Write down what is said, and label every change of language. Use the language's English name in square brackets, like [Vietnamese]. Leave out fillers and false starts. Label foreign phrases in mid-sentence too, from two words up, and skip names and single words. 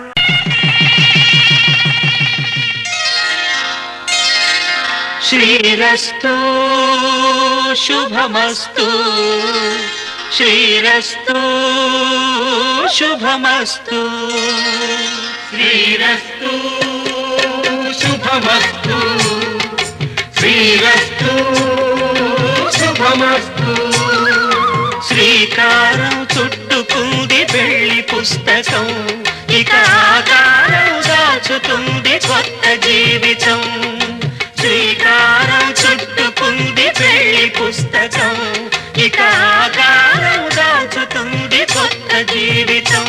[Sanskrit] श्रीरस्तु शुभमस्तु, श्रीरस्तु शुभमस्तु, श्रीरस्तु शुभमस्तु, श्रीरस्तु శుభమస్తు. [Telugu] శ్రీకారం చుట్టుకుంది పెళ్లి పుస్తకం, ఇక ఆకారం దాచుతుంది కొత్త జీవితం. శ్రీకారం చుట్టుకుంది పెళ్లి పుస్తకం, ఇక ఆకారం దాచుతుంది కొత్త జీవితం.